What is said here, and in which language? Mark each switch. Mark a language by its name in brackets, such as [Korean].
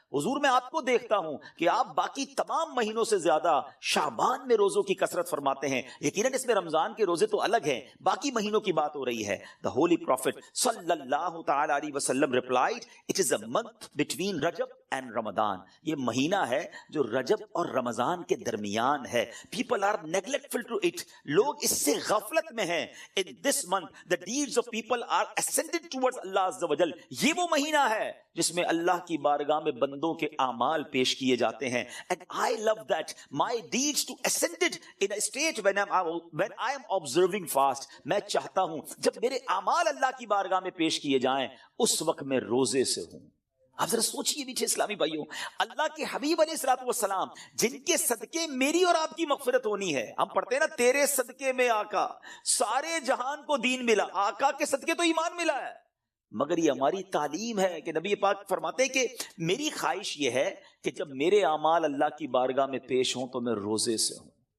[Urdu] حضور میں آپ کو دیکھتا ہوں کہ آپ باقی تمام مہینوں سے زیادہ شعبان میں روزوں کی کثرت فرماتے ہیں۔ یقیناً اس میں رمضان کے روزے تو الگ ہیں، باقی مہینوں کی بات ہو رہی ہے۔ [English] The Holy Prophet صلی اللہ تعالی علیہ وسلم replied, it is a month between Rajab and Ramadan. [Urdu] یہ مہینہ ہے جو رجب اور رمضان کے درمیان ہے۔ [English] People are neglectful to it. [Urdu] لوگ اس سے غفلت میں ہیں۔ [English] In this month the deeds of people are ascended towards Allah Azza wa Jal. [Urdu] یہ وہ مہینہ ہے جس میں اللہ کی بارگاہ میں بندوں کے اعمال پیش کیے جاتے ہیں۔ [English] And I love that my deeds to ascended in a state when I am observing fast. [Urdu] میں چاہتا ہوں جب میرے اعمال اللہ کی بارگاہ میں پیش کیے جائیں اس وقت میں روزے سے ہوں۔ آپ ذرا سوچئے میٹھے اسلامی بھائیوں، اللہ کے حبیب علیہ الصلوۃ والسلام جن کے صدقے میری اور آپ کی مغفرت ہونی ہے۔ ہم پڑھتے ہیں نا تیرے صدقے میں آقا سارے جہان کو دین ملا، آقا کے صدقے تو ایمان ملا ہے۔ مگر یہ ہماری تعلیم ہے کہ نبی پاک فرماتے ہیں کہ میری خواہش یہ ہے کہ جب میرے اعمال اللہ کی بارگاہ میں پیش ہوں تو میں روزے سے ہوں۔